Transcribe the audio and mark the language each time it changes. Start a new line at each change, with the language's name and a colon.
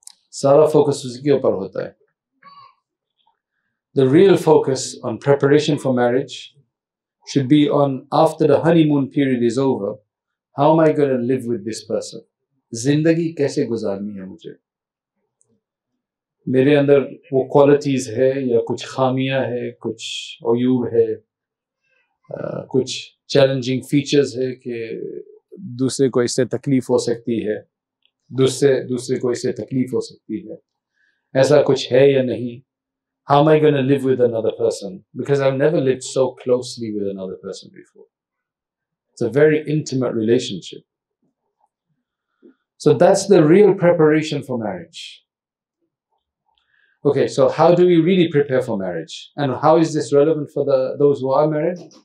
Hindi: Sara focus uski upar hota hai.
English: The real focus on preparation for marriage should be on, after the honeymoon period is over, how am I going to live with this person?
Hindi: Zindagi kaise guzarni hai mujhe? Mere andar wo qualities hai ya kuch khamiyan hai, kuch uyub hai, kuch challenging features hai ke दूसरे को इससे तकलीफ हो सकती है, दूसरे को इससे तकलीफ हो सकती है, ऐसा कुछ है या नहीं?
English: How am I going to live with another person? Because I've never lived so closely with another person before. It's a very intimate relationship. So that's the real preparation for marriage. Okay, so how do we really prepare for marriage? And how is this relevant for those who are married?